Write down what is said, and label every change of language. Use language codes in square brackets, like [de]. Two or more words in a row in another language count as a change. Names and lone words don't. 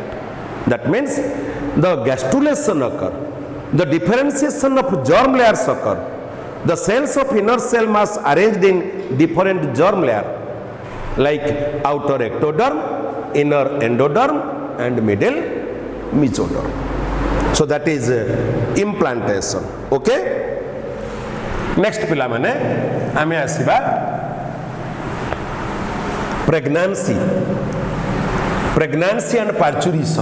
[en] That means the gastrulation occur, the differentiation of germ layers occur, the cells of inner cell mass arranged in different germ layer like outer ectoderm, inner endoderm and middle mesoderm. So that is implantation. Okay, next [or] ପିଲା ମାନେ ଆମେ ଆସିବା [en] pregnancy and parturition.